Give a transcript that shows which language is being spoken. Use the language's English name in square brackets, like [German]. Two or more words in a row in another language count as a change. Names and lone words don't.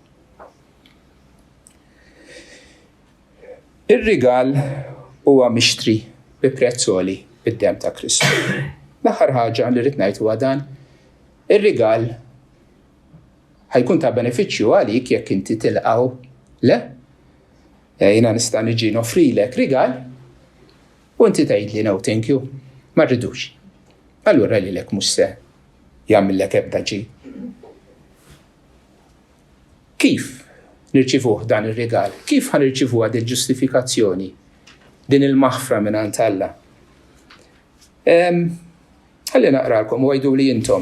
[Maltese] Ir-rigal huwa mixtri bi prezz għoli bid-dem ta' Kristu. L-aħħar ħaġa li rid ngħid huwa dan, ir-rigal ħajkun ta' benefiċċju għalik jekk inti tilqgħu le. Jiena nista' niġi nofrilek rigal u inti tgħidli [English] no thank you, [Maltese] ma rridux. Allura lilek mhux se jagħmellek ebda ġid. Kif nirċivuh dan ir-rigal? Kif ħanirċivuha din ġustifikazzjoni, din il-maħfra mingħand Alla? Ħalli naqralkom u għajdu li intom.